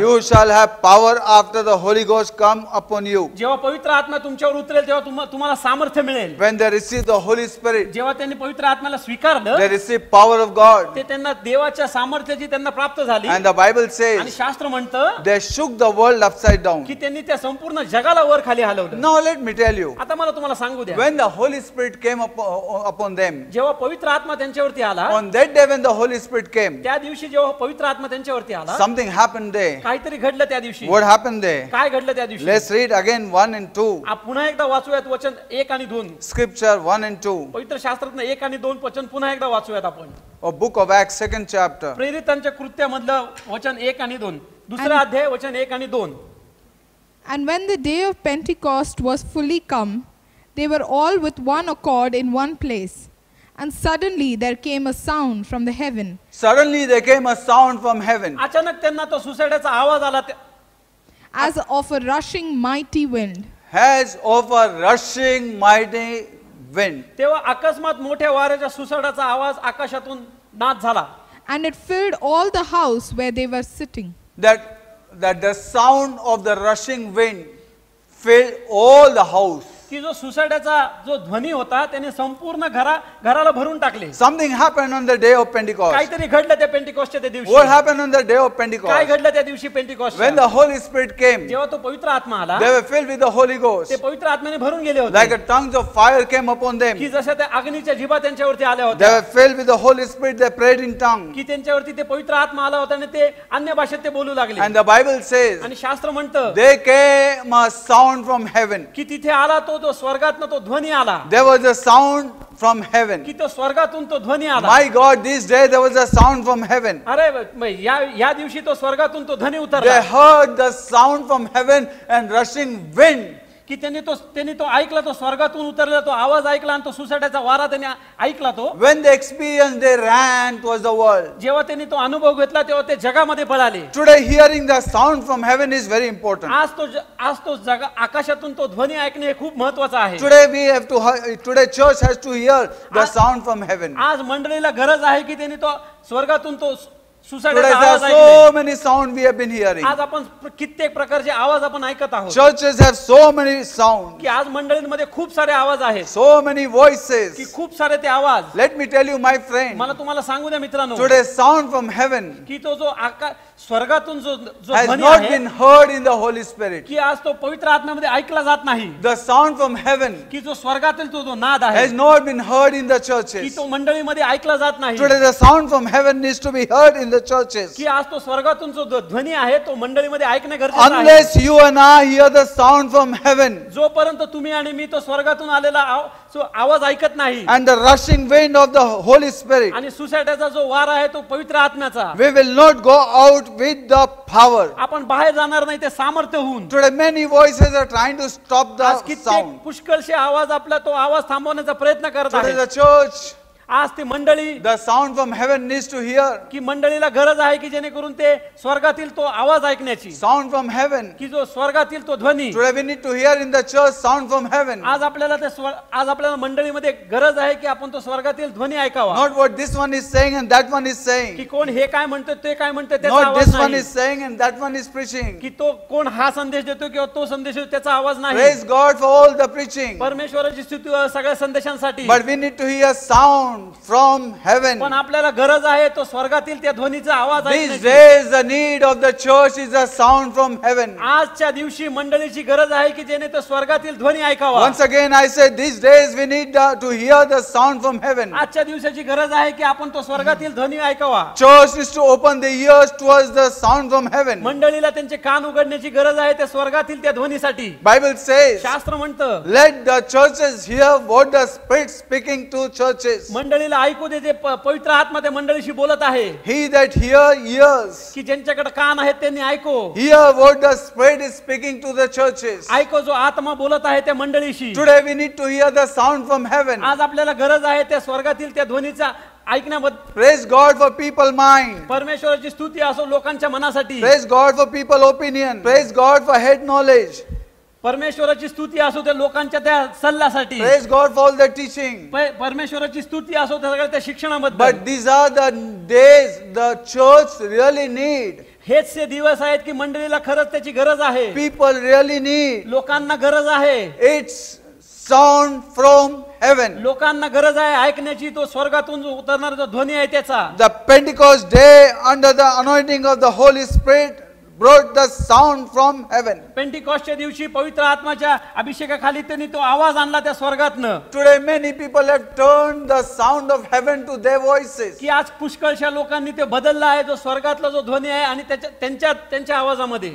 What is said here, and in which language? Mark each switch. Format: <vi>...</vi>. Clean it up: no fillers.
<en>you shall have power after the Holy Ghost come upon you.</en> <mr>जेव्हा पवित्र आत्मा तुमच्यावर उतरेल तेव्हा तुम्हाला सामर्थ्य मिळेल.</mr> <en>When they receive the Holy Spirit,</en> <mr>जेव्हा त्यांनी पवित्र आत्म्याला स्वीकारलं,</mr> <en>they receive power of God.</en> <mr>ते त्यांना देवाच्या सामर्थ्याची त्यांना प्राप्त झाली.</mr> <en>And the Bible</en> <mr>आणि</mr> <en>says,</en> <mr>शास्त्र म्हणतं</mr> <en>they shook the world upside down.</en> <mr>की त्यांनी त्या संपूर्ण जगाला वर खाली हलवलं.</mr> <en>Now let me tell you,</en> <mr>आता मला तुम्हाला सांगू द्या,</mr> <en>when the Holy Spirit came upon them,</en> <mr>जेव्हा पवित्र आत्मा त्यांच्यावरती आला,</mr> <en>on that day when the Holy Spirit came,</en> <mr>त्या दिवशी जेव्हा पवित्र आत्मा त्यांच्यावरती आला,</mr> <en>something happened there.</en> <mr>काहीतरी घडलं त्या दिवशी.</mr> <en>What happened there?</en> <mr>काय घडलं त्या दिवशी?</mr> <en>Let's read again 1 and 2.</en> <mr>पुन्हा एकदा वाचूयात वचन 1 आणि 2.</mr> <en>Scripture 1 and 2.</en> <mr>पवित्र शास्त्रातनं 1 आणि 2 वचन पुन्हा एकदा वाचूयात आपण.</mr> <en>Or book of Acts, 2nd chapter.</en> <mr>प्रेरितांच्या कृत्यामधलं वचन 1 आणि 2. दुसरा अध्याय वचन 1 आणि 2.</mr> <en>And when the day of Pentecost was fully come, they were all with one accord in one place. And suddenly there came a sound from the heaven. Suddenly there came a sound from heaven.</en> <mr>अचानक त्यांना तो सुसाट्याचा आवाज आला,</mr> <en>As of a rushing mighty wind. As of a rushing mighty wind.</en> <mr>तेव्हा अकस्मात मोठ्या वाऱ्याच्या सुसाटाचा आवाज आकाशातून नाद झाला.</mr> <en>And it filled all the house where they were sitting. That the sound of the rushing wind filled all the house.</en> <mr>की जो सुसाट्याचा जो ध्वनी होता त्याने संपूर्ण घराला भरून टाकले.</mr> <en>Something happened on the day of Pentecost.</en> <mr>काहीतरी घडलं त्या पेंटिकॉस्टच्या त्या दिवशी.</mr> <en>What happened on the day of</en> <mr>काय</mr> <en>Pentecost?</en> <mr>घडलं त्या दिवशी Pentecost?</mr> <en>When the Holy Spirit came,</en> <mr>जेव्हा तो पवित्र आत्मा आला,</mr> <en>they were filled with the Holy Ghost.</en> <mr>ते पवित्र आत्म्याने भरून गेले</mr> <en>Like</en> <mr>होते.</mr> <en>a tongues of fire came upon them.</en> <mr>की जशा त्या अग्नीच्या जिभा त्यांच्यावरती आल्या</mr> <en>They were</en> <mr>होत्या.</mr> <en>filled with the Holy Spirit. They prayed in tongues.</en> <mr>की त्यांच्यावरती ते पवित्र आत्मा आला होता आणि ते अन्य भाषेत ते बोलू लागले.</mr> <en>And the Bible says,</en> <mr>आणि शास्त्र म्हणतं</mr> <en>there came a sound from heaven.</en> <mr>की तिथे आला तो जो स्वर्गातनं तो ध्वनी आला.</mr> <en>There was a sound from heaven.</en> <mr>की तो स्वर्गातून तो ध्वनी आला.</mr> <en>My God, this day there was a sound from heaven.</en> <mr>अरे या दिवशी तो स्वर्गातून तो ध्वनी</mr> <en>They</en> <mr>उतरला.</mr> <en>heard the sound from heaven and rushing wind.</en> <mr>की त्यांनी तो ऐकला, तो स्वर्गातून उतरला तो आवाज ऐकला आणि तो सुसाट्याचा वारा त्यांनी ऐकला. तो</mr> <en>When they experienced, they ran towards the world.</en> <mr>जेव्हा त्यांनी तो अनुभव घेतला तेव्हा ते जगामध्ये पळाले.</mr> <en>Today, hearing the sound from heaven is very important.</en> <mr>आज तो आकाशातून तो ध्वनी ऐकणे हे खूप महत्वाचं आहे.</mr> <en>Today church has to hear the sound from heaven.</en> <mr>आज मंडळीला गरज आहे की त्यांनी तो स्वर्गातून तो</mr> <en>Today</en> <mr>सुसाट्याचा</mr> <en>there</en> <mr>आवाज</mr> <en>are</en> <mr>ऐकणे.</mr> <en>so many sound we have been hearing.</en> <mr>आज आपण कित्येक प्रकारचे आवाज आपण ऐकत आहोत.</mr> <en>Churches have so many sounds,</en> <mr>की आज मंडळींमध्ये खूप सारे आवाज आहेत.</mr> <en>so many voices.</en> <mr>की खूप सारे ते आवाज.</mr> <en>Let me tell you, my friend,</en> <mr>मला तुम्हाला सांगू द्या मित्रांनो,</mr> <en>today sound from heaven</en> <mr>की तो जो स्वर्गातून जो</mr> <en>has</en> <mr>ध्वनी</mr> <en>not</en> <mr>आहे</mr> <en>been heard in the Holy Spirit.</en> <mr>की आज तो पवित्र आत्म्यामध्ये ऐकला जात नाही.</mr> <en>The sound from heaven</en> <mr>की जो स्वर्गातील तो जो नाद आहे</mr> <en>has not been heard in the</en> <mr>की</mr> <en>churches.</en> <mr>तो मंडळीमध्ये ऐकला जात नाही.</mr> <en>Today the sound from heaven needs to be heard in the churches.</en> <mr>की आज तो स्वर्गातून जो ध्वनी आहे तो मंडळीमध्ये ऐकणे गरजेचं आहे.</mr> <en>Unless you and I hear the sound from heaven</en> <mr>जोपर्यंत तुम्ही आणि मी तो स्वर्गातून आलेला आवाज ऐकत नाही</mr> <en>and the rushing wind of the Holy Spirit,</en> <mr>आणि सुसाट्याचा जो वारा आहे तो पवित्र आत्म्याचा,</mr> <en>we will not go out with the power.</en> <mr>आपण बाहेर जाणार नाही ते सामर्थ्य होऊन.</mr> <en>Today many voices are trying to stop</en> <mr>आज</mr> <en>the</en> <mr>कित्येक</mr> <en>sound.</en> <mr>पुष्कळशे आवाज आपला तो आवाज थांबवण्याचा प्रयत्न करत</mr> <en>Today</en> <mr>आहे.</mr> <en>the church</en> <mr>आज ती मंडळी</mr> <en>The sound from heaven needs to hear.</en> <mr>की मंडळीला गरज आहे की जेणेकरून ते स्वर्गातील तो आवाज ऐकण्याची,</mr> <en>Sound from heaven.</en> <mr>की जो स्वर्गातील तो ध्वनी.</mr> <en>Today we need to hear in the church sound from heaven.</en> <mr>आज आपल्याला मंडळीमध्ये गरज आहे की आपण तो स्वर्गातील ध्वनी ऐकावा.</mr> <en>Not what this one is saying and that one is</en> <mr>की</mr> <en>saying.</en> <mr>कोण हे काय म्हणतो ते काय म्हणतो त्याचा</mr> <en>Not</en> <mr>आवाज</mr> <en>this one</en> <mr>नाही.</mr> <en>is saying and that one is preaching.</en> <mr>की तो कोण हा संदेश देतो किंवा तो संदेश देतो त्याचा आवाज नाही.</mr> <en>Praise God for all the preaching.</en> <mr>परमेश्वराची स्तुती सगळ्या संदेशांसाठी.</mr> <en>But we need to hear sound from heaven.</en> <mr>पण आपल्याला गरज आहे तो स्वर्गातील त्या ध्वनीचा आवाज</mr> <en>These</en> <mr>ऐकण्याची.</mr> <en>days the need of the church is a sound from heaven.</en> <mr>आजच्या दिवशी मंडळीची गरज आहे की जेणे तो स्वर्गातील ध्वनी ऐकावा.</mr> <en>Once again I say these days we need to hear the sound from heaven.</en> <mr>आजच्या दिवसाची गरज आहे की आपण तो स्वर्गातील ध्वनी ऐकावा.</mr> <en>Church needs to open the ears towards the sound from heaven.</en> <mr>मंडळीला त्यांचे कान उघडण्याची गरज आहे त्या स्वर्गातील त्या ध्वनीसाठी.</mr> <en>Bible says,</en> <mr>शास्त्र म्हणतं</mr> <en>let the churches hear what the Spirit speaking to churches.</en> <mr>मंडळीला ऐकू दे जे पवित्र आत्मा त्या मंडळीशी बोलत आहे.</mr> <en>He that hears,</en> <mr>की ज्यांच्याकडे कान आहेत त्यांनी ऐको.</mr> <en>hear what the Spirit is speaking to the churches.</en> <mr>ऐको जो आत्मा बोलत आहे त्या मंडळीशी.</mr> <en>Today we need to hear the sound from heaven.</en> <mr>आज आपल्याला गरज आहे त्या स्वर्गातील त्या ध्वनीचा ऐकण्याबद्दल.</mr> <en>Praise God for people mind.</en> <mr>परमेश्वराची स्तुती असो लोकांच्या मनासाठी.</mr> <en>Praise God for people opinion. Praise God for head knowledge.</en> <mr>परमेश्वराची स्तुती असो त्या लोकांच्या त्या सल्ल्यासाठी.</mr> <en>Praise God for all the teaching.</en> <mr>परमेश्वराची स्तुती असो त्या सगळ्या त्या शिक्षणाबद्दल.</mr> <en>But these are the days the church really need.</en> <mr>हेच ते दिवस आहेत की मंडळीला खरंच त्याची गरज आहे.</mr> <en>People really need.</en> <mr>लोकांना गरज आहे.</mr> <en>It's sound from heaven.</en> <mr>लोकांना गरज आहे ऐकण्याची तो स्वर्गातून जो उतरणारा जो ध्वनी आहे त्याचा.</mr> <en>The Pentecost day under the anointing of the Holy Spirit brought the sound from heaven.</en> <mr>पेंटिकॉस्टच्या दिवशी पवित्र आत्माच्या अभिषेकाखाली त्यांनी तो आवाज आणला त्या स्वर्गातनं.</mr> <en>Today many people have turned the sound of heaven to their voices.</en> <mr>की आज पुष्कळशा लोकांनी ते बदलला आहे जो स्वर्गातला जो ध्वनी आहे आणि त्यांच्या आवाजामध्ये.</mr>